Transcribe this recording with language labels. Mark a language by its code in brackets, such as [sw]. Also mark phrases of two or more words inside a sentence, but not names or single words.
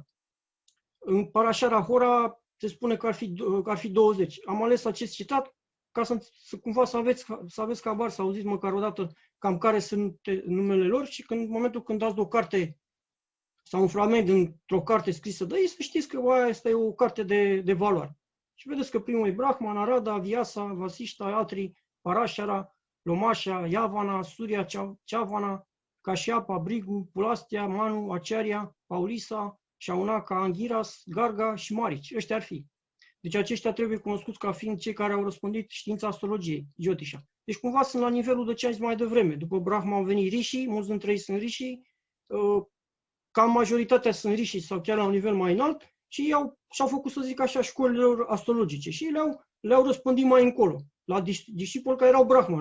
[ro] În Parasharahora se spune că ar fi 20. Am ales acest citat ca cumva să aveți habar, să auziți măcar o dată cam care sunt numele lor și în momentul când dați o carte sau un fragment dintr-o carte scrisă de ei, să știți că asta e o carte de valoare. Și vedeți că primul e Brahma, Narada, Vyasa, Vasishta, Atri, Parashara, Lomasha, Yavana, Surya, Chavana, Kashyapa, Brigu, Pulastia, Manu, Acharya, Paulisa, Shaunaka, Angiras, Garga și Marici. Ăștia ar fi. Deci aceștia trebuie cunoscuți ca fiind cei care au răspândit știința astrologiei, Jyotisha. Deci cumva sunt la nivelul de ce am zis mai devreme. După Brahma au venit Rishi, mulți dintre ei sunt Rishi, cam majoritatea sunt Rishi sau chiar la un nivel mai înalt și și-au făcut, să zic așa, școlile astrologice și le-au răspândit mai încolo, la discipoli care erau Brahmana.